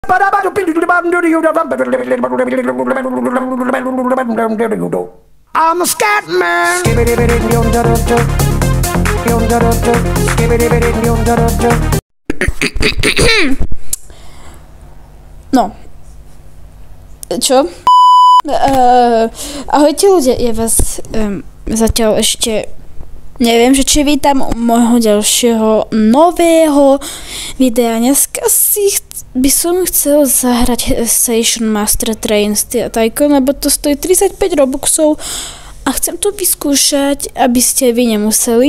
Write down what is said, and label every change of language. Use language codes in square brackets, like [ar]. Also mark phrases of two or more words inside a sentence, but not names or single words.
[en] I'm a scat man. No. [sk] Čo? Ahojte ľudia, ja vás zatiaľ ešte neviem, že či vítam môjho ďalšieho nového videa. Dneska by som chcel zahrať Station Master Train Tycoon, lebo to stojí 35 robuxov a chcem to vyskúšať, aby ste vy nemuseli.